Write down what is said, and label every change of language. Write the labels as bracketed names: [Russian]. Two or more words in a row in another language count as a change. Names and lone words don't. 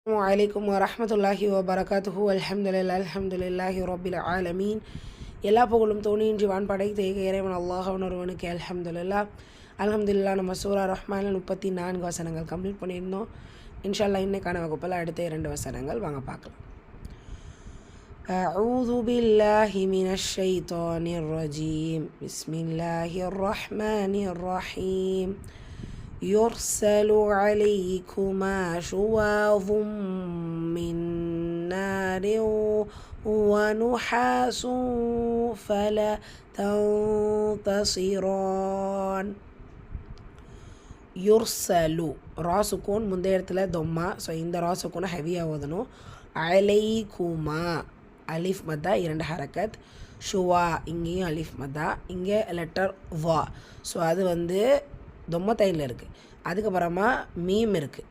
[Arabic] وعليكم ورحمة الله وبركاته الحمد لله رب العالمين. [Tamil] எல்லா புகழும் தோணியின்றி வான் படைத்த ஏக இறைவன் அல்லாஹ் ஒருவனுக்கு அல்ஹம்துலில்லாஹ். நம்ம சூரா ரஹ்மானில் 34 வசனங்கள் கம்ப்ளீட் பண்ணியிருந்தோம். [Arabic] إن شاء الله [Tamil] இன்னைக்கான வகுப்பில் அடுத்த 2 வசனங்கள் வாங்க பார்க்கலாம். [Arabic] أعوذ بالله من الشيطان الرجيم بسم الله الرحمن الرحيم يرسل عليكما شواظ من نار ونحاس فلا تنتصران. [Tamil] யுர்சலு ராசுக்கூன் முந்தைய இடத்துல தொம்மா. ஸோ இந்த ராசுக்கூனை ஹெவியாக ஓதணும். அலைக்குமா அலிஃப் மத்தா 2 ஹரக்கத். ஷுவா இங்கேயும் அலிஃப் மத்தா, இங்கே லெட்டர் வா. ஸோ அது தொம்மத்தைனில் இருக்குது. அதுக்கப்புறமா மீம் இருக்குது.